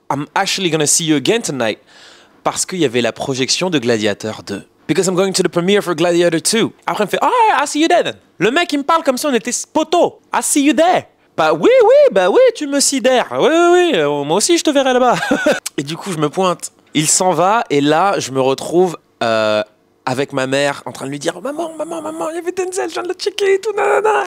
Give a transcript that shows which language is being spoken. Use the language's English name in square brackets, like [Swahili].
[English] I'm actually gonna see you again tonight. [French] Parce qu'il y avait la projection de Gladiator 2. [English] Because I'm going to the premiere for Gladiator 2. [French] Après, il me fait, [English] oh, I see you there then. [French] Le mec, il me parle comme si on était poteau. [English] I see you there. [French] Bah oui, tu me sidères. Oui, moi aussi, je te verrai là-bas. Et du coup, je me pointe. Il s'en va et là, je me retrouve avec ma mère, en train de lui dire maman, maman, maman, il y avait Denzel, je viens de le checker et tout, nanana.